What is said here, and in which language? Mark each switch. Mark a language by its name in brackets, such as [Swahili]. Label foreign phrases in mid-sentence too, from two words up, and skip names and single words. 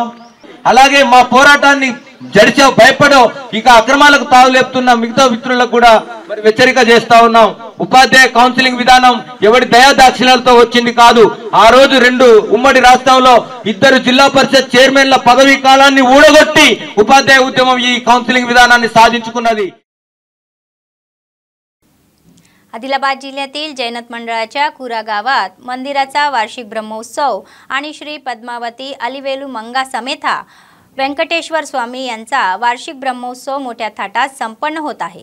[Telugu] అలాగే మా పోరాటాన్ని జడిచే భయపడో ఇక అక్రమాలకు తావులేపుతున్న మిగతా మిత్రులకు కూడా మరి హెచ్చరిక చేస్తా ఉన్నాం। ఉపాధ్యాయ కౌన్సిలింగ్ విధానం ఎవరి దయాదాక్షిణ్యాలతో వచ్చింది కాదు। ఆ రోజు 2 ఉమ్మడి రాష్ట్రంలో 2 జిల్లా పరిషత్ చైర్మన్ల పదవీ కాలాన్ని ఊడగొట్టి ఉపాధ్యాయ ఉద్యమం ఈ కౌన్సిలింగ్ విధానాన్ని సాధించుకున్నది। [Marathi] आदिलाबाद जिल्ह्यातील जैनत मंडळाच्या कुरा गावात मंदिराचा वार्षिक ब्रह्मोत्सव आणि श्री पद्मावती अलिवेलू मंगा समेता व्यंकटेश्वर स्वामी यांचा वार्षिक ब्रह्मोत्सव मोठ्या थाटात संपन्न होत आहे।